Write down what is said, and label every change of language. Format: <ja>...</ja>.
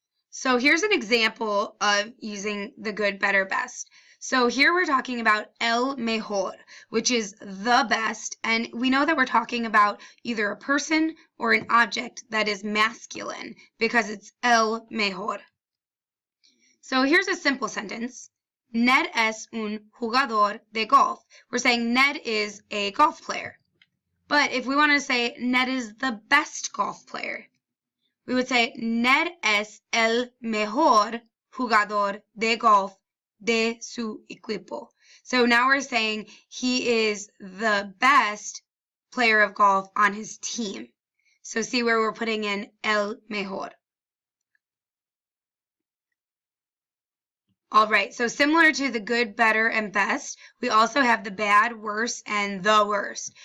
<en>So here's an example of using the good, better, best. So here we're talking about el mejor, which is the best, and we know that we're talking about either a person or an object that is masculine because it's el mejor. So here's a simple sentence.</en> <es>Ned es un jugador de golf.</es> <en>We're saying Ned is a golf player. But if we want to say Ned is the best golf player, we would say</en> <es>Ned es el mejor jugador de golf de su equipo.</es> <en>So now we're saying he is the best player of golf on his team. So see where we're putting in el mejor. All right, so similar to the good, better, and best, we also have the bad, worse, and the worst.</en>